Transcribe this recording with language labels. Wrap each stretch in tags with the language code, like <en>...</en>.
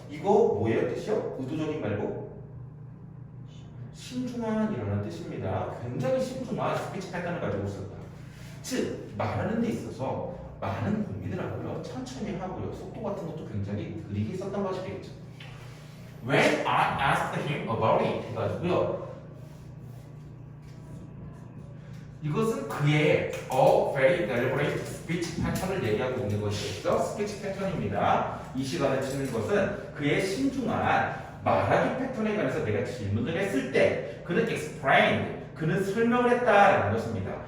<ko>이거 뭐예요 뜻이요? 의도적인 말고 신중한이라는 뜻입니다. 굉장히 신중한 스피치 패턴을 가지고 있었다. 즉 말하는 데 있어서 많은 고민을 하고요. 천천히 하고요. 속도 같은 것도 굉장히 느리게 썼던 것이 되겠죠.</ko> <en>When I asked him about it</en> <ko>해가지고요. 이것은 그의</ko> <en>a very deliberate speech</en> <ko>패턴을 얘기하고 있는 것이겠죠. 스피치 패턴입니다. 이 시간에 치는 것은 그의 신중한 말하기 패턴에 관해서 내가 질문을 했을 때 그는 explained, 그는 설명을 했다라는 것입니다.</ko>